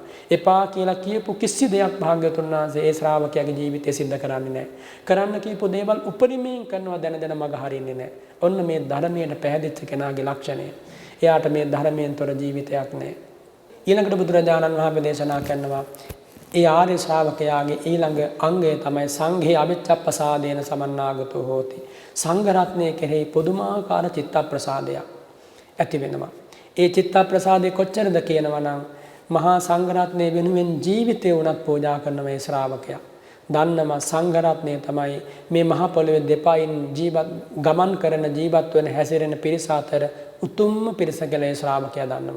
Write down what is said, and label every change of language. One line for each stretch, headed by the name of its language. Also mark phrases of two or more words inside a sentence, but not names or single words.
Sinhala: එපා කියලා කියපු කිසි දෙයක් භාග්‍යවතුන් වහන්සේ ඒ ශ්‍රාවකයාගේ ජීවිතේ සිද්ධ කරන්නේ නැහැ. කරන්න කියපු දේවල් උපරිමයෙන් කරනවා දැන මග හරින්නේ නැහැ. ඔන්න මේ ධර්මයට පැහැදිච්ච කෙනාගේ ලක්ෂණය. එයාට මේ ධර්මයෙන් තොර ජීවිතයක් නැහැ. ඊළඟට බුදුරජාණන් වහන්සේ දේශනා කරනවා ඒ ආර්ය ශ්‍රාවකයාගේ ඊළඟ අංගය තමයි
Pali: සංඝේ අවිච්ඡප්පසාදේන සමන්නාගතෝ හෝති.
Sinhala: සංඝ රත්නයේ කෙරෙහි පුදුමාකාර චිත්ත ප්‍රසාදයක් ඇති වෙනවා. ඒ චිත්ත ප්‍රසාදේ කොච්චරද කියනවා නම් මහා සංඝ රත්නයේ වෙනුවෙන් ජීවිතේ උනත් පූජා කරන මේ ශ්‍රාවකයා දන්නම සංඝරත්නය තමයි මේ මහ පොළොවේ දෙපයින් ගමන් කරන ජීවත් වෙන හැසිරෙන පිරිස අතර උතුම්ම පිරිස කියලා ඒ ශ්‍රාවකයා දන්නවා.